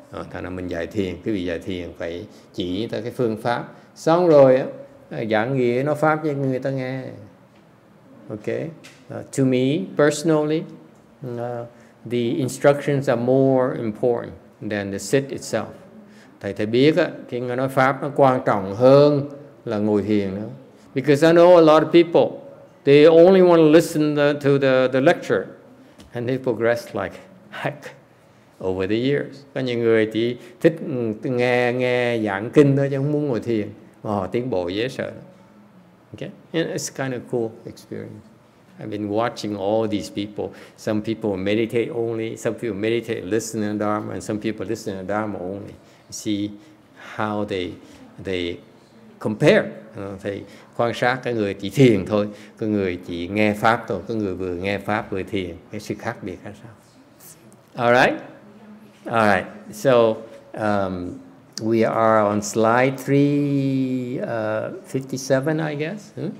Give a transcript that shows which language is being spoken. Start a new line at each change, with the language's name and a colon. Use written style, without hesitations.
Vietnamese: Thành ra mình dạy thiền, quý vị dạy thiền phải chỉ tới cái phương pháp. Xong rồi giảng nghĩa nói pháp cho người ta nghe.
English: Okay? To me personally, the instructions are more important than the sit itself.
Vietnamese: Thầy biết cái nói pháp nó quan trọng hơn là ngồi thiền nữa.
English: Because I know a lot of people, they only want to listen to the lecture and they progress like heck over the years.
Vietnamese: Có những người chỉ thích nghe giảng kinh thôi chứ không muốn ngồi thiền. Mà họ tiến bộ dễ sợ. Okay?
English: And it's kind of cool experience. I've been watching all these people. Some people meditate only, some people meditate, listen to Dharma, and some people listen to Dharma only. See how they compare.
Vietnamese: Thầy quan sát cái người chỉ thiền thôi, cái người chỉ nghe pháp thôi, cái người vừa nghe pháp vừa thiền, cái sự khác biệt là sao?
English: All right. So we are on slide 357, I guess.